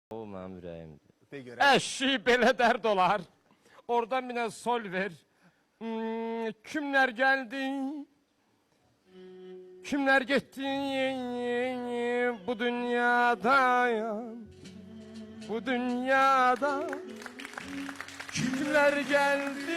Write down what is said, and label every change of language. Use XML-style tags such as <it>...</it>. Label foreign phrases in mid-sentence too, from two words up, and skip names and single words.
<az>O mənim ürəyimdir. De görək. Əşi belə dərd olar. Oradan bir sol ver.</az> <tr>Kimler geldi? Kimler gitti bu dünyada ya? Bu dünyada kimler geldi?</tr>